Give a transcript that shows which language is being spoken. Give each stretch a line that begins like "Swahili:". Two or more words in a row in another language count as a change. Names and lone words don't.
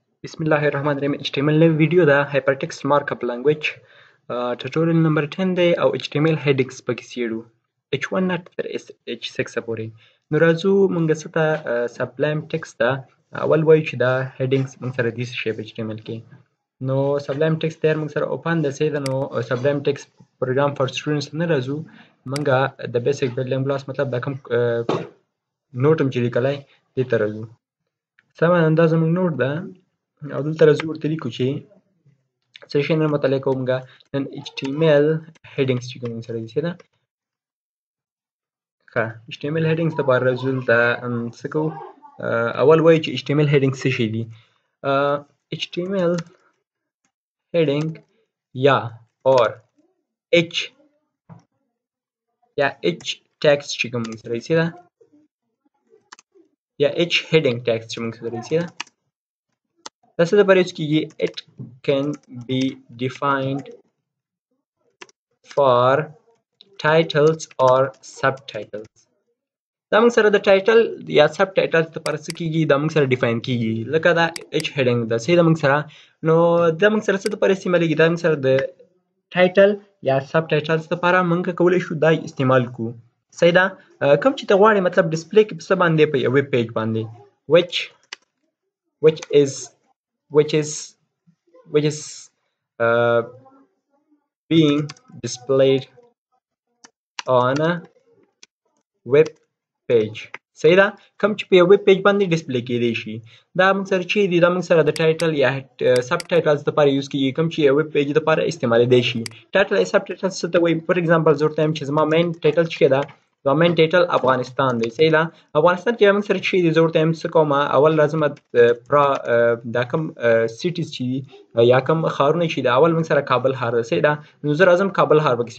Arabic: بسم الله الرحمن الرحیم
Pashto: HTML نوې ویډیو ده
English: hypertext markup language tutorial number 10
Pashto: دی او
English: HTML headings
Pashto: پکې څیړو H1 نه تر H6 پورې نو راځو مونږ څه ته sublime text ده اول وایو چې دا headings مونږ سره داسې شی په HTML کې نو sublime text تیار مونږ سره open ده څه ده نو sublime text
English: program for students
Pashto: نه راځو مونږه د
English: basic building blocks
Pashto: مطلب دا کوم نوټ هم چې لیکلی دې ته راځو سمه دا زموږ نوټ ده او دلته راځو ورته لیکو چې څه شی نن مطالعه کوو مونږه نن
English: HTML headings
Pashto: چې کوم سره دي څه ده ښه
English: HTML headings
Pashto: دپاره راځو دلته څه کوو اول وایو چې
English: HTML headings
Pashto: څه شی دي
English: HTML heading
Pashto: یا or H یا
English: H text
Pashto: چې کوم سره دي څه ده یا
English: H heading text
Pashto: چې موږ سره دي څه ده دا څه دپاره یوز کېږي
English: it can be defined for titles or subtitles
Pashto: دا موږ سره د ټایټل یا
English: sub title
Pashto: دپاره څه کېږي دا موږ سره ډیفاین کېږي لکه دا H heading ده صحیح ده موږ سره نو دا موږ سره څه دپاره استعمالیږي دا موږ سره د ټایټل یا
English: sub titles
Pashto: دپاره موږ کولی شو دا استعمال کړو صحیح ده کوم چې ته غواړې مطلب ډسپلی کې په څه باندې په یو
English: web page
Pashto: باندې
English: which is being displayed on a web page
Pashto: صحیح ده کوم چې په یو
English: web page
Pashto: باندې ډسپلی کېدی شي دا موږ سره چې دي دا موږ سره د ټایټل یا
English: sub titles
Pashto: دپاره یوز کېږي کوم چې یو
English: web page
Pashto: دپاره استعمالیدی شي ټایټل یا
English: sub title
Pashto: څه ته وایي
English: for example
Pashto: زه ورته وایم چې زما
English: main title
Pashto: چې ده زما
English: main title
Pashto: افغانستان دی صحیح ده افغانستان کې موږ سره چې دي زه ورته وایم څه کوم اول راځم دا کوم سیټیز چې دي یا کوم ښارونه چې دي اول موږ سره کابل ښار ده صحیح ده نو زه راځم کابل ښار پکې